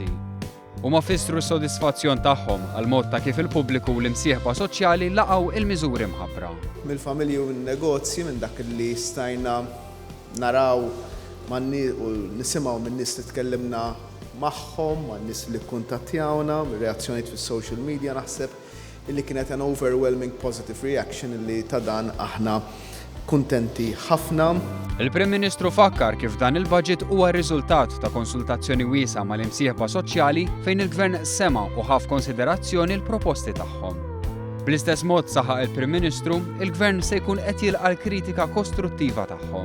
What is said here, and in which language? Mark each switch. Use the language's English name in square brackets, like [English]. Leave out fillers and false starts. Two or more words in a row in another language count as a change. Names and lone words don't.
[Maltese] Huma fissru s-sodisfazzjon tagħhom għal mod ta' kif il-pubbliku u l-imsieħba soċjali laqgħu il-miżuri mħabbra. Mill-familji u n-negozji minn dak li stajna naraw u nisimgħu minn nies li tkellimna magħhom, ma' nies li kkuntattjawna, reazzjonijiet fis- [English] social media [Maltese] naħseb illi kienet [English] an overwhelming positive reaction [Maltese] illi ta' dan aħna kuntenti ħafna. Il-Prim Ministru fakkar kif dan il-budget huwa r-riżultat ta' konsultazzjoni wiesa' mal-imsieħba soċjali fejn il-Gvern sema' u ħaf konsiderazzjoni l-proposti tagħhom. Bl-istess mod saħaq il-Prim Ministru, il-Gvern se jkun qed jilqa' l-kritika kostruttiva tagħhom.